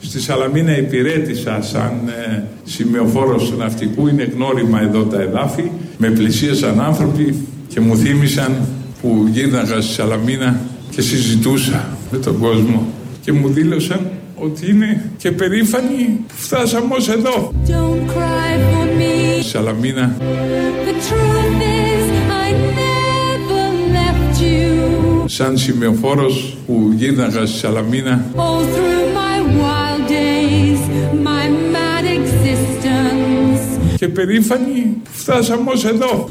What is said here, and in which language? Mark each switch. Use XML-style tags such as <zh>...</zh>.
<el>Στη Σαλαμίνα υπηρέτησα σαν σημειοφόρος του ναυτικού. Είναι γνώριμα εδώ τα εδάφη. Με πλησίασαν άνθρωποι και μου θύμισαν που γύρναγα στη Σαλαμίνα. Και συζητούσα με τον κόσμο και μου δήλωσαν ότι είναι και περήφανοι που φτάσαμε ως εδώ.</el> <en>Don't cry for me.</en> <el>Σαλαμίνα.</el> <en>The truth is I never left you.</en> <el>Σαν σημειοφόρος που γύρναγα στη Σαλαμίνα.</el> <en>All through my wild days, my mad existence.</en> <el>Και περήφανοι που φτάσαμε ως εδώ.</el>